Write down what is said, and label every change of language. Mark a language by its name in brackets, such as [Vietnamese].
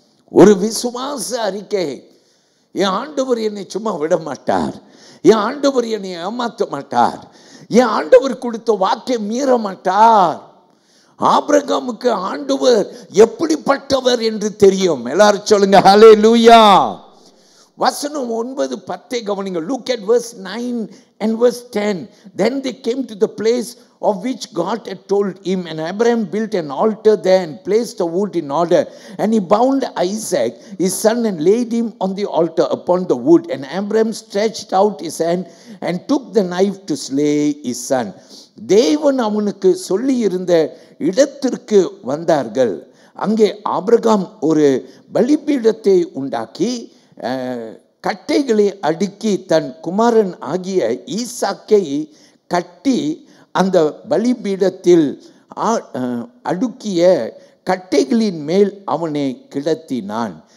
[Tamil] ஒரு விசுவாச அறிக்கை. என் ஆண்டவர் என்னை சும்மா விட மாட்டார். என் ஆண்டவர் என்னை ஏமாற்ற மாட்டார். என் ஆண்டவர் கொடுத்த வாக்கை மீற மாட்டார். ஆபிரகாமுக்கு ஆண்டவர் எப்படிப்பட்டவர் என்று தெரியும். எல்லாரும் சொல்லுங்க ஹல்லேலூயா. வசனம் 9, 10 கவனிங்க. [English] Look at verse 9 and verse 10. Then they came to the place of which God had told him. And Abraham built an altar there and placed the wood in order. And he bound Isaac, his son, and laid him on the altar upon the wood. And Abraham stretched out his hand and took the knife to slay his son. [Tamil] தேவன் அவனுக்கு சொல்லி இருந்த இடத்திற்கு வந்தார்கள். அங்கே Abraham ஒரு பலிபீடத்தை உண்டாக்கி கட்டைகளை அடுக்கி தன் குமாரன் ஆகிய ஈசாக்கை கட்டி அந்த பலிபீடத்தில் அடுக்கிய கட்டைகளின் மேல் அவனை கிடத்தினான்.